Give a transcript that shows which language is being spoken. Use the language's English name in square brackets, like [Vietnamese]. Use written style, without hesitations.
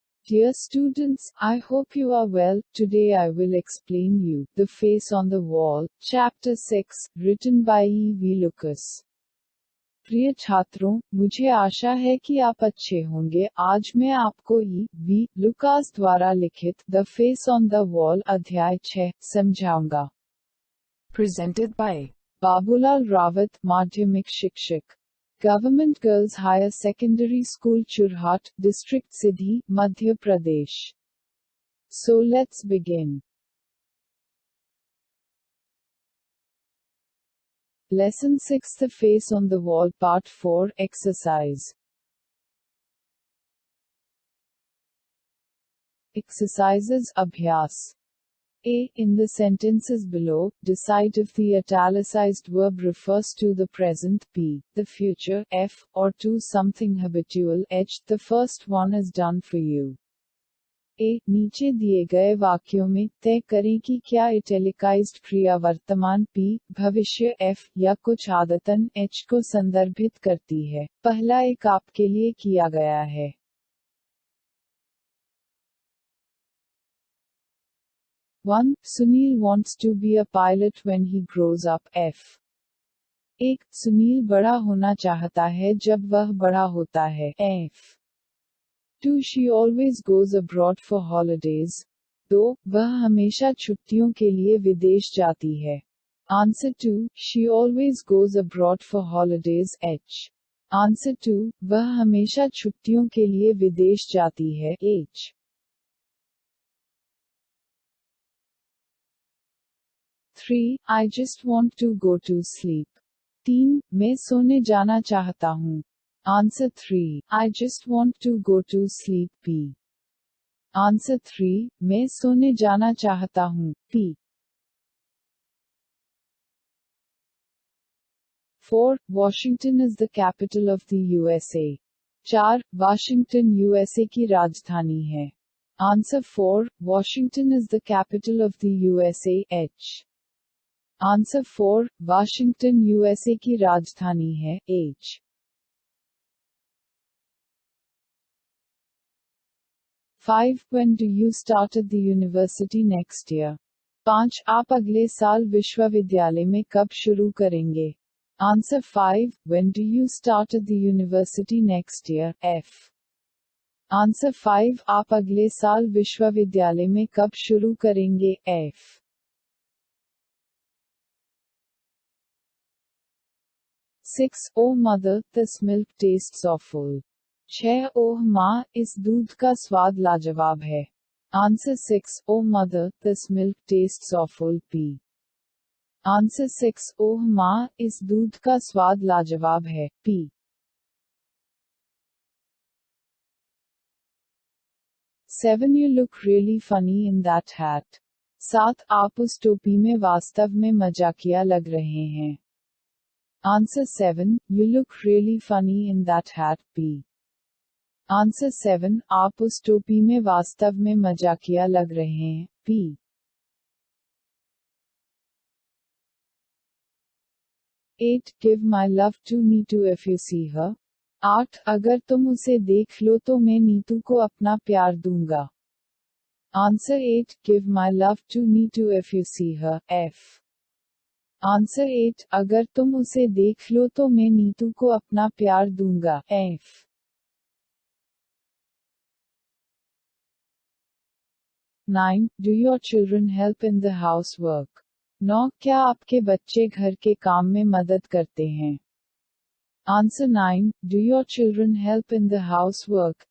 [English] Dear students, I hope you are well. Today I will explain you The Face on the Wall, Chapter 6, written by E.V. Lucas. [Hindi] प्रिय छात्रों, मुझे आशा है कि आप अच्छे होंगे। आज मैं आपको E.V. लुकास द्वारा लिखित the face on the wall अध्याय 6 समझाऊंगा। [English] Presented by [Hindi] बाबूलाल रावत, माध्यमिक शिक्षक, government girls higher secondary school चुरहाट, district सिधी, Madhya Pradesh. [English] So let's begin. Lesson 6 The Face on the Wall Part 4 Exercise. Exercises अभ्यास A. In the sentences below, decide if the italicized verb refers to the present B, the future F, or to something habitual H. The first one is done for you. A. [Hindi] नीचे दिए गए वाक्यों में तय करें कि क्या इटैलिकाइज्ड क्रिया वर्तमान P, भविष्य F, या कुछ आदतन H को संदर्भित करती है। पहला एक आपके लिए किया गया है। [English] 1. Sunil wants to be a pilot when he grows up. F. 1. [Hindi] Sunil बड़ा होना चाहता है जब वह बड़ा होता है। [English] F. 2. She always goes abroad for holidays. 2. [Hindi] वह हमेशा छुट्टियों के लिए विदेश जाती है। [English] Answer 2. She always goes abroad for holidays. H. Answer 2. [Hindi] वह हमेशा छुट्टियों के लिए विदेश जाती है। [English] H. 3. I just want to go to sleep. [Hindi] 3. मैं सोने जाना चाहता हूँ। [English] Answer 3. I just want to go to sleep. P. Answer 3. [Hindi] मैं सोने जाना चाहता हूँ। P. [English] 4. Washington is the capital of the USA. 4. [Hindi] Washington USA की राजधानी है। [English] Answer 4. Washington is the capital of the USA. H. Answer 4. [Hindi] Washington USA की राजधानी है। [English] H. 5. When do you start at the university next year? 5. [Hindi] आप अगले साल विश्वविद्यालय में कब शुरू करेंगे? [English] Answer 5. When do you start at the university next year? F. Answer 5. [Hindi] आप अगले साल विश्वविद्यालय में कब शुरू करेंगे? [English] F. 6. Oh mother, this milk tastes awful. 6. [Hindi] ओह माँ, इस दूध का स्वाद लाजवाब है। [English] Answer 6. Oh mother, this milk tastes awful. P. Answer 6. [Hindi] ओह माँ, इस दूध का स्वाद लाजवाब है। [English] P. 7. You look really funny in that hat. 7. [Hindi] आप उस टोपी में वास्तव में मजाकिया लग रहे हैं। [English] Answer 7. You look really funny in that hat. P. Answer 7. [Hindi] आप उस टोपी में वास्तव में मजाकिया लग रहे हैं। [English] P. 8. Give my love to Neetu if you see her. 8. [Hindi] अगर तुम उसे देख लो तो मैं नीतू को अपना प्यार दूंगा। [English] Answer 8. Give my love to Neetu if you see her. F. Answer 8. [Hindi] अगर तुम उसे देख लो तो मैं नीतू को अपना प्यार दूंगा। [English] F. 9. Do your children help in the housework? 9. [Hindi] क्या आपके बच्चे घर के काम में मदद करते हैं? [English] Answer 9. Do your children help in the housework?